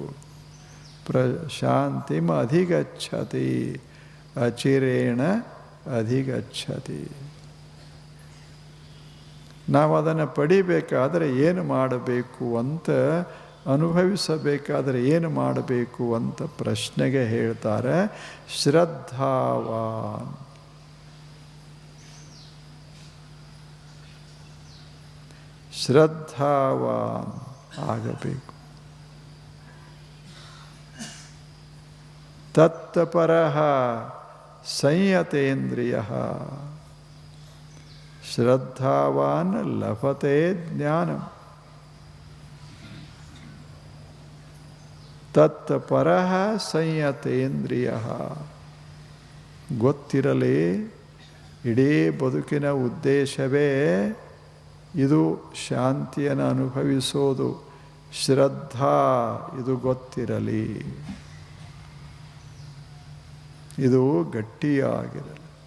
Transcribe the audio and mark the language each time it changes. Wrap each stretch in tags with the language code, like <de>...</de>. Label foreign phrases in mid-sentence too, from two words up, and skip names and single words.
<sa>ಶಾಂತಿಮ ಅಧಿಗಚ್ಚತಿ ಅಚಿರೇಣ ಅಧಿಗಚ್ಚತಿ.</sa> <kn>ನಾವು ಅದನ್ನು ಪಡಿಬೇಕಾದರೆ ಏನು ಮಾಡಬೇಕು ಅಂತ, ಅನುಭವಿಸಬೇಕಾದರೆ ಏನು ಮಾಡಬೇಕು ಅಂತ ಪ್ರಶ್ನೆಗೆ ಹೇಳ್ತಾರೆ ಶ್ರದ್ಧಾವಾನ್. ಶ್ರದ್ಧಾವಾನ್ ಆಗಬೇಕು.</kn> <sa>ತತ್ಪರಃ ಸಂಯತೇಂದ್ರಿಯಃ. ಶ್ರದ್ಧಾವಾನ್ ಲಭತೆ ಜ್ಞಾನಂ. ತತ್ಪರಃ ಸಂಯತೇಂದ್ರಿಯಃ. ಗೊತ್ತಿರಲಿ.</sa> <kn>ಇಡೀ ಬದುಕಿನ ಉದ್ದೇಶವೇ ಇದು, ಶಾಂತಿಯನ್ನು ಅನುಭವಿಸೋದು. ಶ್ರದ್ಧಾ ಇದು ಗೊತ್ತಿರಲಿ, ಇದು ಗಟ್ಟಿಯಾಗಿರಲಿ.</kn>